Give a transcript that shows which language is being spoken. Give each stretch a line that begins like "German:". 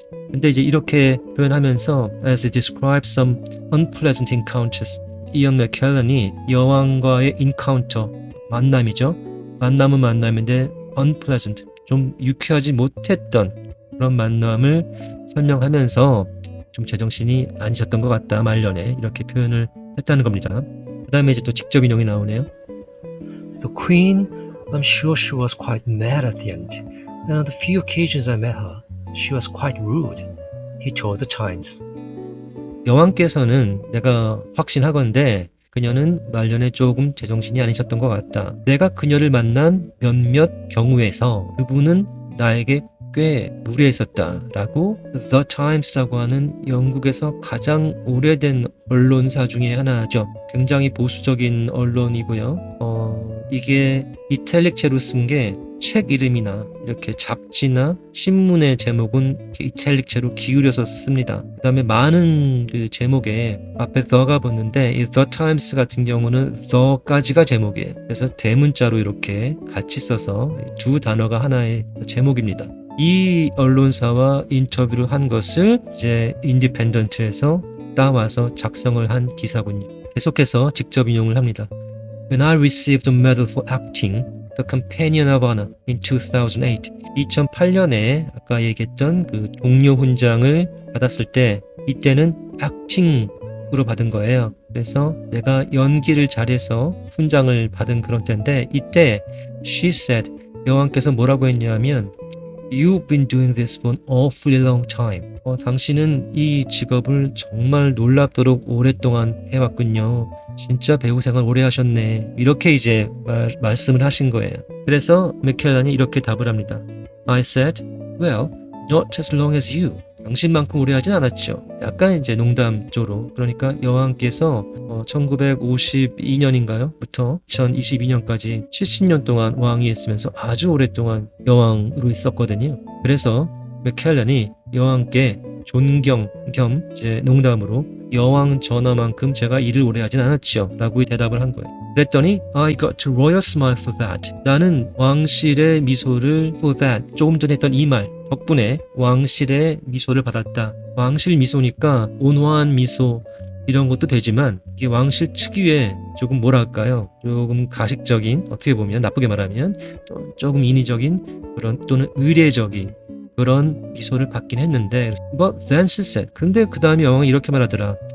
Korean: 근데 이제 이렇게 표현하면서
English: as it describes some unpleasant encounters,
Korean: 이언 맥켈런이 여왕과의 encounter, 만남이죠. 만남은 만남인데 unpleasant, 좀 유쾌하지 못했던 그런 만남을 설명하면서 좀 제정신이 아니셨던 것 같다 말년에 이렇게 표현을 했다는 겁니다. 그 다음에 이제 또 직접 인용이 나오네요.
English: The Queen, I'm sure she was quite mad at the end, and on the few occasions I met her, she was quite rude, he told the Times.
Korean: 여왕께서는 내가 확신하건대 그녀는 말년에 조금 제정신이 아니셨던 것 같다. 내가 그녀를 만난 몇몇 경우에서 그분은 나에게 꽤 무례했었다라고 The Times라고 하는 영국에서 가장 오래된 언론사 중에 하나죠. 굉장히 보수적인 언론이고요. 이게 이탈릭체로 쓴 게 책 이름이나 이렇게 잡지나 신문의 제목은 이탈릭체로 기울여서 씁니다. 그 다음에 많은 그 제목에 앞에 the가 붙는데 이 The Times 같은 경우는 the까지가 제목이에요. 그래서 대문자로 이렇게 같이 써서 두 단어가 하나의 제목입니다. 이 언론사와 인터뷰를 한 것을 이제 인디펜던트에서 따와서 작성을 한 기사군요. 계속해서 직접 인용을 합니다.
English: When I received a medal for acting, the Companion of Honor in 2008,
Korean: 2008년에 아까 얘기했던 그 동료 훈장을 받았을 때 이때는 acting으로 받은 거예요. 그래서 내가 연기를 잘해서 훈장을 받은 그런 때인데 이때
English: she said,
Korean: 여왕께서 뭐라고 했냐면
English: You've been doing this for an awfully long time.
Korean: 당신은 이 직업을 정말 놀랍도록 오랫동안 해왔군요. 진짜 배우 생활 오래 하셨네. 이렇게 이제 말씀을 하신 거예요. 그래서 맥켈란이 이렇게 답을 합니다.
English: I said, well, not as long as you.
Korean: 당신만큼 오래 하진 않았죠. 약간 이제 농담 쪽으로. 그러니까 여왕께서 1952년인가요? 부터 2022년까지 70년 동안 왕위 했으면서 아주 오랫동안 여왕으로 있었거든요. 그래서 맥켈란이 여왕께 존경 겸 이제 농담으로 여왕 전하만큼 제가 일을 오래 하진 않았죠. 라고 대답을 한 거예요. 그랬더니
English: I got a royal smile for that.
Korean: 나는 왕실의 미소를
English: for that.
Korean: 조금 전에 했던 이 말 덕분에 왕실의 미소를 받았다. 왕실 미소니까 온화한 미소 이런 것도 되지만 이게 왕실 특유의 조금 뭐랄까요? 조금 가식적인 어떻게 보면 나쁘게 말하면 조금 인위적인 그런 또는 의례적인 그런 미소를 받긴 했는데
English: But then she said
Korean: 근데 그 다음에 여왕이 이렇게 말하더라.